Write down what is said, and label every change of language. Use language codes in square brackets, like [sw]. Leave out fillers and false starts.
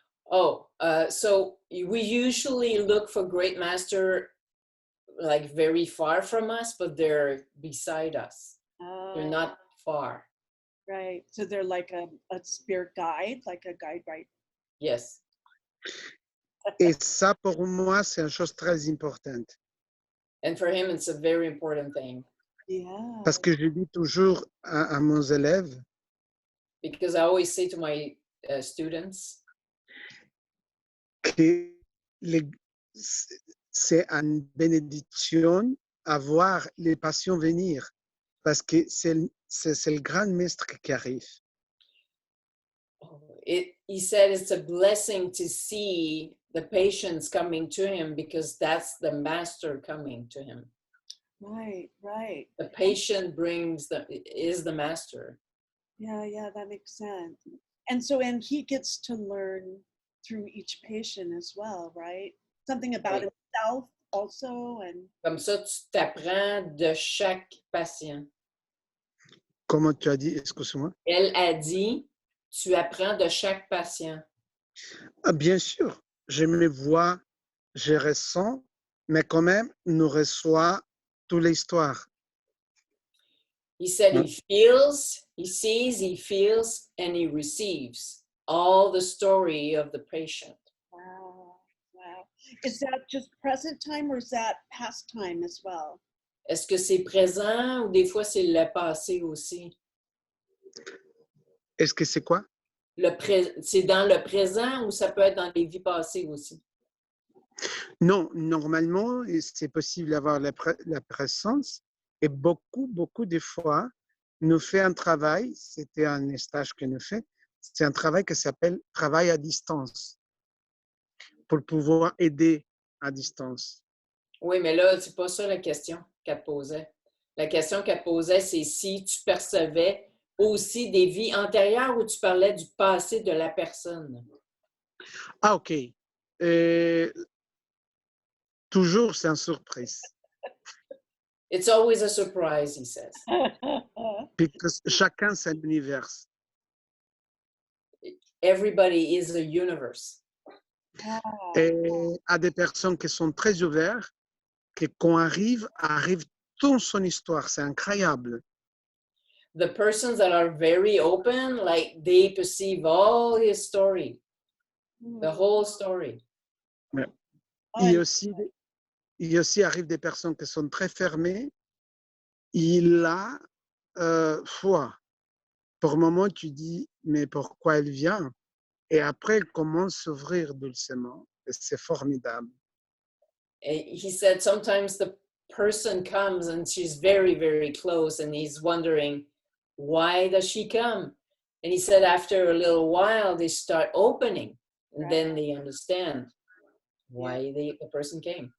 [en] Oh, so we usually look for great master like very far from us, but they're beside us. They're not far. Right. So they're like a spirit guide, like a guide, right? Yes. [fr] Et ça, pour moi, c'est une chose très importante. [en] And for him, it's a very important thing Yeah. [fr] Parce que je dis toujours à mes élèves [en] because I always say to my students, [fr] que c'est une bénédiction à voir les patients venir parce que c'est le grand maître qui arrive. [en] he said it's a blessing to see the patients coming to him because that's the master coming to him. Right, right. The patient is the master. Yeah, that makes sense. And he gets to learn through each patient as well, right? Something about Oui. himself also, and [fr] Comme ça, tu t'apprends de chaque patient. Comment tu as dit, excuse-moi? Elle a dit, tu apprends de chaque patient. Ah, bien sûr, je me vois, je ressens, mais quand même, nous reçoit toute l'histoire. [en] He said he feels, he sees, he feels, and he receives all the story of the patient. wow. Is that just present time or is that past time as well? [fr] Est-ce que c'est présent ou des fois c'est le passé aussi? Est-ce que c'est quoi? C'est dans le présent ou ça peut être dans les vies passées aussi? Non, normalement, c'est possible d'avoir la présence et beaucoup de fois, nous fait un travail, c'était un stage que nous fait, c'est un travail qui s'appelle travail à distance pour pouvoir aider à distance. Oui, mais là, c'est pas ça la question qu'elle posait. La question qu'elle posait, c'est si tu percevais aussi des vies antérieures ou tu parlais du passé de la personne. Ah, OK. Toujours, c'est une surprise. [en] It's always a surprise, he says. [fr] Parce que chacun, c'est un univers. [en] Everybody is a universe. [fr] Et à des personnes qui sont très ouvertes, que quand arrive toute son histoire. C'est incroyable. [en] The persons that are very open, like they perceive all his story, the whole story. [fr] Il aussi arrive des personnes qui sont très fermées. Il a foi. Pour un moment, tu dis, mais pourquoi elle vient? Et après, elle commence à s'ouvrir doucement. Et c'est formidable. [en] He said sometimes the person comes and she's very, very close and he's wondering, why does she come? And he said after a little while, they start opening and then they understand why the person came.